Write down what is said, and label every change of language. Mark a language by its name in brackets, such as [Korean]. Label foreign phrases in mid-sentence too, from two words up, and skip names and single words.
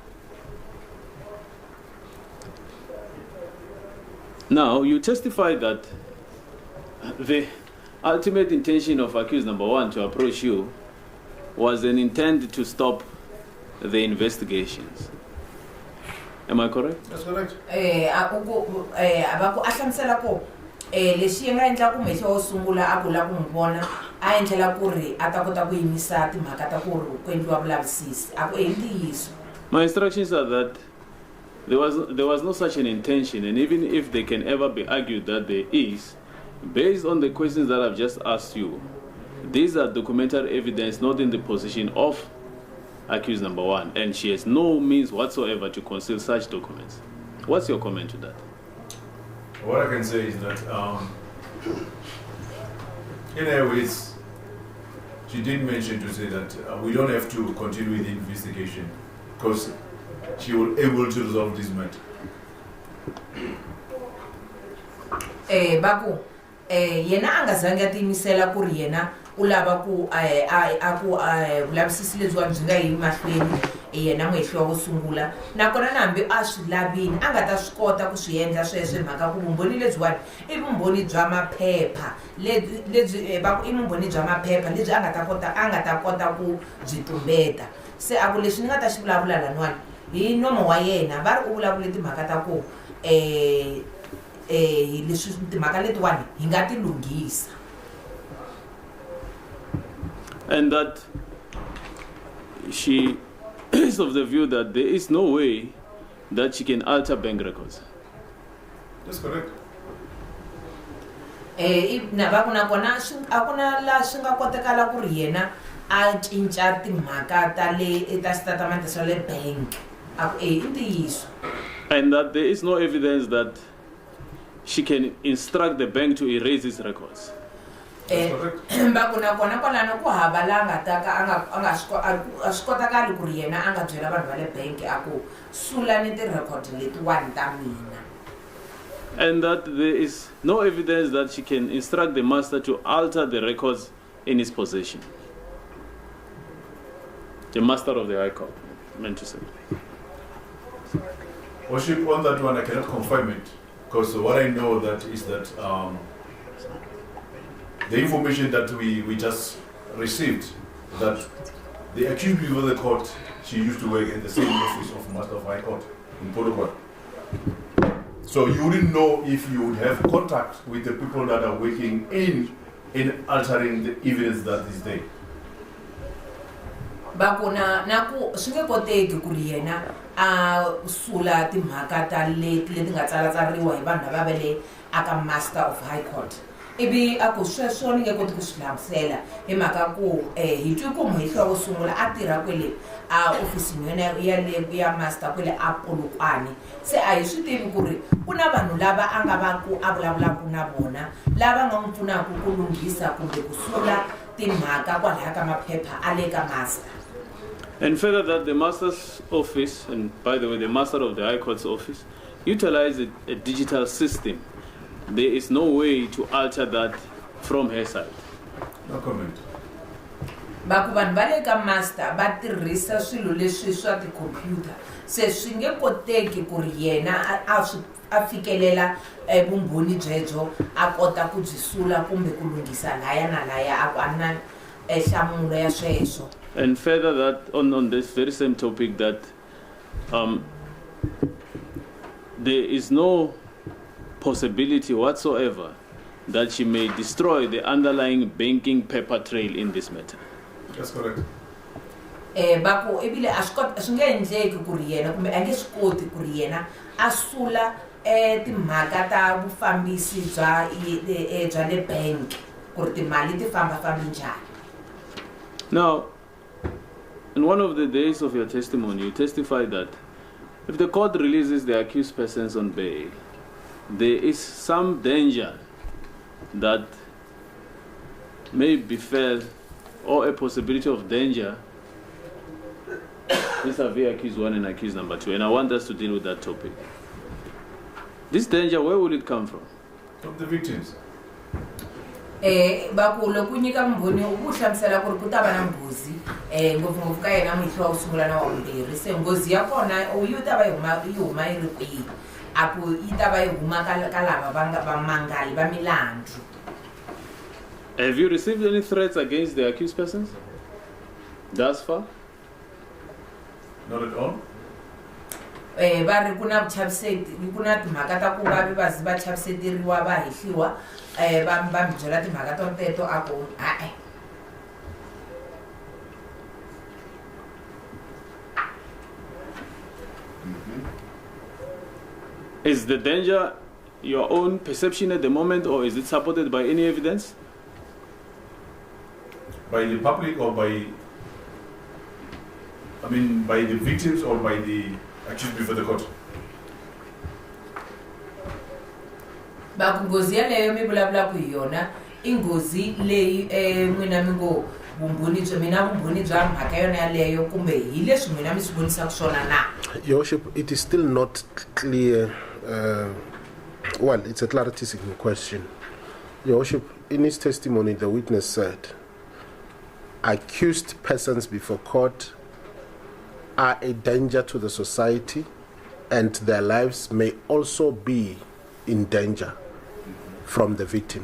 [English] Now, you testify that the ultimate intention of accused number 1 to approach you was an intent to stop the investigations. Am I correct? That's correct. [Tsonga] Va ku a hlamusela ku lexi yi nga endla ku mehliwa wo sungula a ku la ku n'wi vona a endlela ku ri a ta kota ku yimisa timhaka ta ku ri ku endliwa vulavisisi a ku I ntiyiso. [English] My instructions are that there was no such an intention, and even if they can ever be argued that there is, based on the questions that I've just asked you, these are documentary evidence not in the position of accused number 1, and she has no means whatsoever to conceal such documents. What's your comment to that? What I can say is that, in her ways, she did mention to say that we don't have to continue with the investigation because she will able to resolve this matter. [Tsonga] Va ku yena a nga zangi a tiyimisela ku ri yena u lava ku vulavisisi lebyiwa byi nga yi mahlweni yena muhehliwa wo sungula nakona na hambi a swi lavini a nga ta swi kota ku swi endla sweswo hi mhaka ku vumbhoni lebyiwani I vumbhoni bya maphepha lebyi va ku I vumbhoni bya maphepha lebyi a nga ta kota ku byi tumbeta. Se a ku leswi ni nga ta xi vulavula laniwani hi nomo wa yena va ri u vulavule timhaka ta ku leswi timhaka letiwani hi nga ti lunghisa. [English] And that she is of the view that there is no way that she can alter bank records. That's correct. [Tsonga] Na va ku nakona a ku na la swi nga kotekala ku ri yena a cinca timhaka ta le ta statement swa le bank a ku I ntiyiso. [English] And that there is no evidence that she can instruct the bank to erase these records. [Tsonga] bakuna kona kwalano ku hava la nga ta ka anga swi kotakali ku ri yena a nga byela vanhu va le bank a ku sula ni ti-record letiwani ta mina. [English] And that there is no evidence that she can instruct the master to alter the records in his possession. The master of the High Court, meant to say. Worship, on that one I cannot confirm it, because what I know that is that the information that we just received, that the accused before the court, she used to work in the same office of Master of High Court in Polokwane. So you wouldn't know if you would have contact with the people that are working in altering the evidence that is there. [Tsonga] Bakuna naku swi nge koteki ku ri yena a sula timhaka ta leti nga tsalatsariwa hi vanhu lava vele aka Master of High Court. Ibi a ku sweswo ni nge koti ku swi hlamusela hi mhaka ku hi twi ku muhehliwa wo sungula a tirha kwele a ofisini ya master kwele a Polokwane. Se a hi swi tivi ku ri ku na vanhu lava a nga va ku a vulavulaka na vona lava nga n'wi pfunaka ku lunghisa kumbe ku sula timhaka kwalaya ka maphepha a le ka master. [English] And further that the master's office, and by the way, the master of the High Court's office, utilize a digital system. There is no way to alter that from her side. No comment. [Tsonga] Baku vanhu va le ka master va tirhisa swilo leswi swa ti-computer. Se swi nge koteki ku ri yena a fikelela vumbhoni byebyo a kota ku byi sula kumbe ku lunghisa laya na laya a na nhlamulo ya sweswo. [English] And further that on this very same topic that there is no possibility whatsoever that she may destroy the underlying banking paper trail in this matter. That's correct. [Tsonga] Baku ebile a swi nge endleki ku ri yena kumbe a nge swi koti ku ri yena a sula timhaka ta vufambisi bya le bank ku ri timali ti famba njhani. [English] Now, in one of the days of your testimony, you testified that if the court releases the accused persons on bail, there is some danger that may befell or a possibility of danger vis-a-vis accused 1 and accused number 2. And I want us to deal with that topic. This danger, where will it come from? From the victims. [Tsonga] Baku loko nyika mbhoni u hlamusela ku ri ku ta va na nghozi ngopfungopfu ka yena muhehliwa wo sungula na wa vumbirhi. Se nghozi ya kona yi ta va yi huma yi ri kwihi a ku yi ta va yi huma ka lava va mangali va milandzu. [English] Have you received any threats against the accused persons thus far? Not at all. [Tsonga] Va ri ku na vuchaviseti ku na timhaka ta ku va chaviseteriwa va hehliwa va mi byela timhaka to teto a ku hae. [English] Is the danger your own perception at the moment, or is it supported by any evidence? By the public or by the victims or by the accused before the court? [Tsonga] Baku nghozi yaleyo mi vulavula ku hi yona I nghozi leyi n'wina mi ngo mina vumbhoni bya mhaka yona yaleyo kumbe hi leswi n'wina mi swi vonisaka swona na? [English] Your Worship, it is still not clear. Well, it's a clarity seeking question. Your Worship, in his testimony, the witness said, accused persons before court are a danger to the society and their lives may also be in danger from the victim.